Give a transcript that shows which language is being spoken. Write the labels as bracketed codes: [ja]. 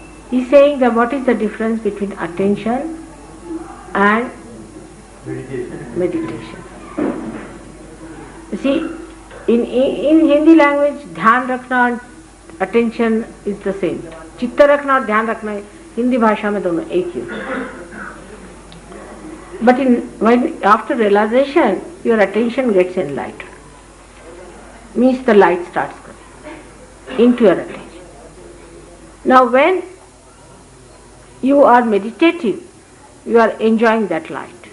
[en] He's saying that what is the difference between attention and meditation. You see, in Hindi language, [hi] ध्यान रखना और [en] attention is the same. [hi] चित्त रखना और ध्यान रखना हिंदी भाषा में दोनों एक ही. [en] But when after realization, your attention gets enlightened. Means the light starts coming into your attention. Now when you are meditating, you are enjoying that light.